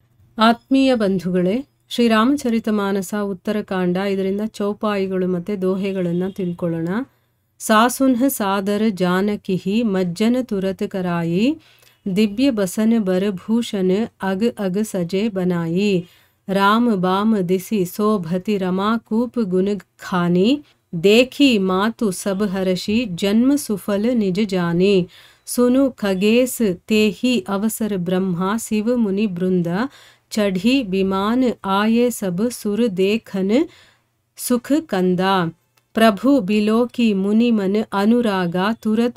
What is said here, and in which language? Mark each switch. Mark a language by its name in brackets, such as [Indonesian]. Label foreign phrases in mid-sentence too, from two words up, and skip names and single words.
[Kannada] ಆತ್ಮೀಯ ಬಂಧುಗಳೇ, ಶ್ರೀರಾಮಚರಿತಮಾನಸ ಉತ್ತರಕಾಂಡ, ಇದರಿಂದ ಚೌಪಾಯಿಗಳು ಮತ್ತು ದೋಹೆಗಳನ್ನು ತಿಳ್ಕೊಳ್ಳೋಣ. [Awadhi] सासुन्ह सादर जानकिहि मज्जन तुरत कराइ, दिब्य बसन बरभूषन अग अग सजे बनाइ, राम बाम दिसि सोभति रमा कूप गुन खानी, देखी मातु सब हरषि जन्म सुफल निज जानी, सुनु खगेस तेहि अवसर ब्रह्मा शिव मुनि बृंद, चढ़ी विमान आये सब सुर देखन सुख कंदा, प्रभु बिलो की मुनि मन अनुरागा, तुरत